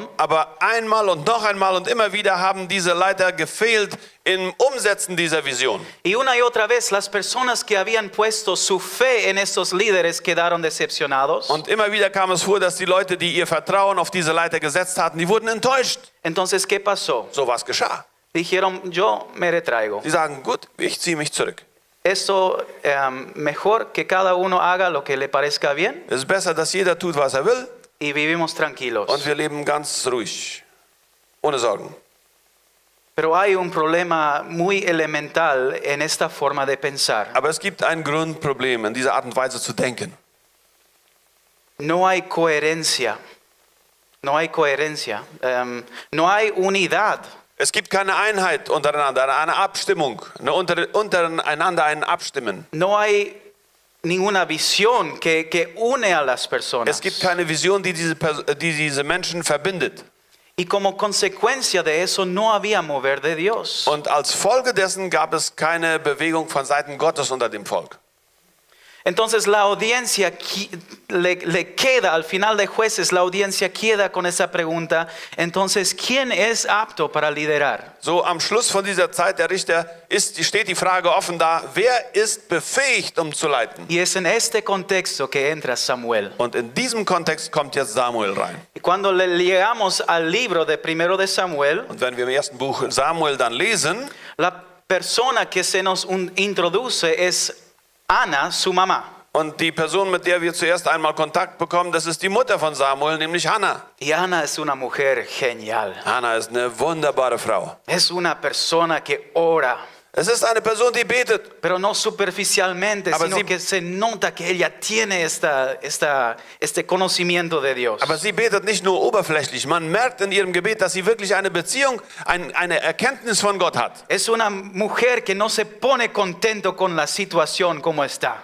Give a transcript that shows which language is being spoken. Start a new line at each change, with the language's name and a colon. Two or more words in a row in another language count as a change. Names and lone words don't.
German: Aber einmal und noch einmal und immer wieder haben diese Leiter gefehlt im Umsetzen dieser Vision.
Spanish: Y una y otra vez las personas que habían puesto su fe en estos líderes quedaron decepcionados.
German: Und immer wieder kam es vor, dass die Leute, die ihr Vertrauen auf diese Leiter gesetzt hatten, die wurden enttäuscht.
Spanish: Entonces, ¿qué pasó?
German: So was geschah.
Spanish: Dijeron, yo me retraigo.
German: Sie sagen, gut, ich ziehe mich zurück.
Spanish: Esto mejor que cada uno haga lo que le parezca bien
German: Es ist besser, dass jeder tut, was er will,
Spanish: y vivimos tranquilos.
German: und wir leben ganz ruhig, ohne Sorgen.
Spanish: Pero hay un problema muy elemental en esta forma de pensar.
German: Aber es gibt ein Grundproblem in dieser Art und Weise zu denken.
Spanish: No hay coherencia. No hay coherencia. No hay unidad.
German: Es gibt keine Einheit untereinander, eine Abstimmung, untereinander ein Abstimmen.
Spanish: No hay ninguna visión que une a las personas.
German: Es gibt keine Vision, die diese Menschen verbindet.
Spanish: Y como consecuencia de eso no había mover de Dios.
German: Und als Folge dessen gab es keine Bewegung von Seiten Gottes unter dem Volk.
Spanish: Entonces la audiencia le queda, al final de Jueces, la audiencia queda con esa pregunta. Entonces, ¿quién es apto para liderar?
German: So am Schluss von dieser Zeit der Richter steht die Frage offen da, wer ist befähigt, um zu leiten?
Spanish: Y es en este contexto que entra Samuel.
German: Und in diesem Kontext kommt jetzt Samuel rein.
Spanish: Y cuando le llegamos al libro de Primero de Samuel,
German: Und wenn wir im ersten Buch Samuel dann lesen,
Spanish: la persona que se nos introduce es Ana, su mamá.
German: und die Person, mit der wir zuerst einmal Kontakt bekommen, das ist die Mutter von Samuel, nämlich Hannah.
Spanish: Y Ana es una mujer genial.
German: Hannah ist eine wunderbare Frau.
Spanish: Es una persona que ora.
German: Es ist eine Person, die betet.
Spanish: Pero no superficialmente,
German: Aber
Spanish: sino
German: sie-
Spanish: que se nota que ella tiene este conocimiento de Dios.
German: Aber sie betet nicht nur oberflächlich. Man merkt in ihrem Gebet, dass sie wirklich eine Beziehung, eine Erkenntnis von Gott hat.
Spanish: Es una mujer que no se pone contento con la situación como está,